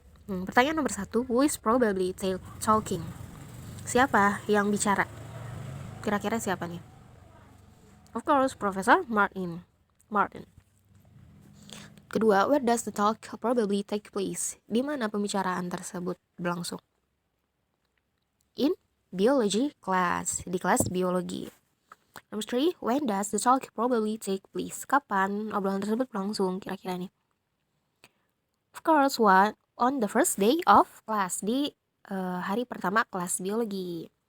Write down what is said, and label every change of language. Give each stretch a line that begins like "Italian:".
Indonesian: Pertanyaan nomor 1,
English: who is probably talking?
Indonesian: Siapa yang bicara? Kira-kira siapa nih?
English: Of course, Professor Martin.
Indonesian: Kedua,
English: where does the talk probably take place?
Indonesian: Di mana pembicaraan tersebut berlangsung?
English: In biology class,
Indonesian: di kelas biologi.
English: Number 3, when does the talk probably take place?
Indonesian: Kapan obrolan tersebut berlangsung kira-kira nih?
English: Of course, on the first day of class,
Indonesian: di hari pertama kelas biologi.